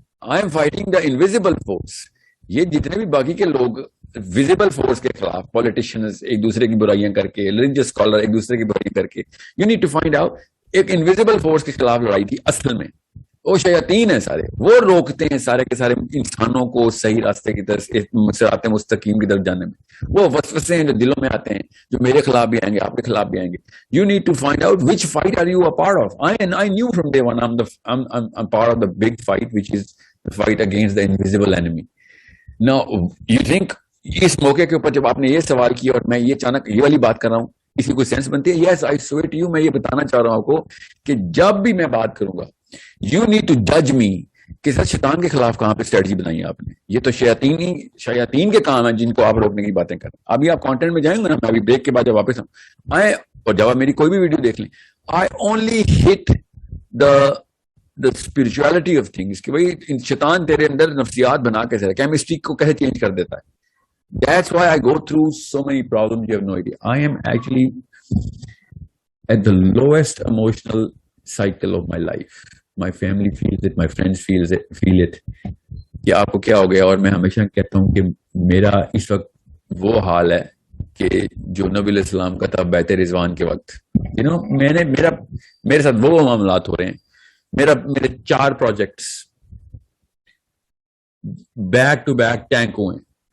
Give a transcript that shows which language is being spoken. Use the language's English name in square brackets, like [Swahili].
[English] I am fighting the invisible force. [Urdu] یہ جتنے بھی باقی کے لوگ ویزیبل فورس کے خلاف, پولیٹیشینز ایک دوسرے کی برائیاں کر کے, ریلیجیس اسکالر ایک دوسرے کی برائیاں کر کے, [English] you need to find out [Urdu] ایک انویزیبل فورس کے خلاف لڑائی تھی اصل میں. وہ شیاطین ہیں سارے, وہ روکتے ہیں سارے کے سارے انسانوں کو صحیح راستے کی طرف, صراط مستقیم کی طرف جانے میں. وہ وسوسے ہیں جو دلوں میں آتے ہیں جو میرے خلاف بھی آئیں گے, آپ کے خلاف بھی آئیں گے. [English] You need to find out which fight are you a part of. I knew from day one I'm part of the big fight which is the fight against the invisible enemy. Now you think [Urdu] اس موقع کے اوپر جب آپ نے یہ سوال کیا اور میں یہ اچانک یہ والی بات کر رہا ہوں, اس کی کوئی سینس بنتی ہے؟ [English] Yes, I swear to you, [Urdu] میں یہ بتانا چاہ رہا ہوں آپ کو کہ جب بھی میں بات کروں گا [English] you need to جج می [Urdu] کہ سر شیطان کے خلاف کہاں پہ اسٹریٹجی بنائی ہے آپ نے. یہ تو شیاطین کے کام ہیں جن کو آپ روکنے کی باتیں کریں. ابھی آپ کانٹینٹ میں جائیں گے نا, میں ابھی بریک کے بعد جب واپس آئے اور جب آپ میری کوئی بھی ویڈیو دیکھ لیں, [English] I only hit the spirituality of things [Urdu] کہ بھائی شیطان تیرے اندر نفسیات بنا کیسے, کیمسٹری کو کیسے چینج کر دیتا ہے. [English] That's why I go through so many problems. You have no idea. I am actually at the lowest emotional cycle of my life. My family feels it, my friends feel it. [Urdu] کہ آپ کو کیا ہو گیا, اور میں ہمیشہ کہتا ہوں کہ میرا اس وقت وہ حال ہے کہ جو نبی علیہ السلام کا تھا بیت رضوان کے وقت. میرے ساتھ وہ معاملات ہو رہے ہیں. میرے 4 projects back to back tank ہوئے ہیں.